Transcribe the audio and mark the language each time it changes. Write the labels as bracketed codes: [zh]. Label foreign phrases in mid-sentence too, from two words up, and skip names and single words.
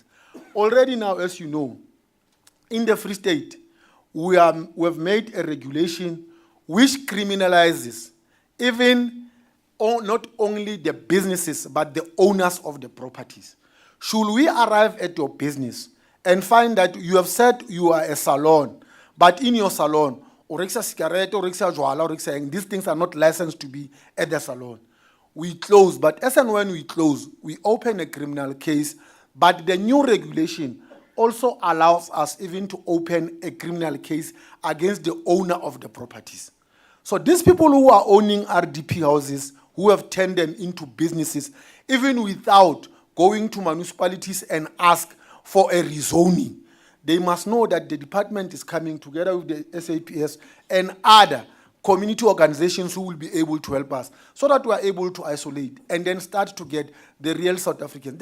[en] Already now, as you know, in the Free State, we have made a regulation which criminalizes even not only the businesses, but the owners of the properties. Should we arrive at your business and find that you have said you are a salon, but in your salon, orexa cigarette, [st] orexa jwala, orexa, [en] these things are not licensed to be at the salon. We close, but as and when we close, we open a criminal case, but the new regulation also allows us even to open a criminal case against the owner of the properties. So these people who are owning RDP houses, who have turned them into businesses, even without going to municipalities and ask for a rezoning, they must know that the department is coming together with the SAPS and other community organizations who will be able to help us so that we are able to isolate and then start to get the real South Africans.